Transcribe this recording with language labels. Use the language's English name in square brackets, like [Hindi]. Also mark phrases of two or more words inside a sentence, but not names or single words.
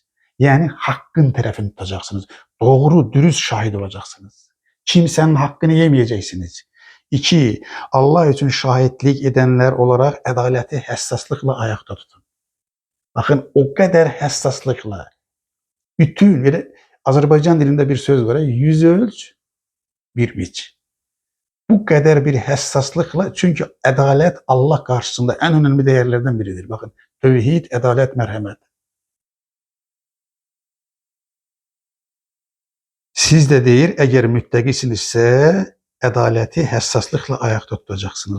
[Turkish] Yani hakkın tarafını tutacaksınız. Doğru, dürüst şahit olacaksınız. Kimsenin hakkını yemeyeceksiniz. 2. Allah için şahitlik edenler olarak adaleti həssaslıkla ayakta tutun. Bakın o kadar həssaslıkla [Azerbaijani] bütün Azərbaycan dilində bir söz var, [Turkish] yüz ölç, bir biç. [Azerbaijani] Bu qədər bir həssaslıqla, çünki ədalət Allah qarşısında ən önəmli dəyərlərdən biridir. Baxın, tövhid, ədalət, mərhəmət. Siz də deyir, əgər müttəqisinizsə, ədaləti həssaslıqla ayaqda tutacaqsınız.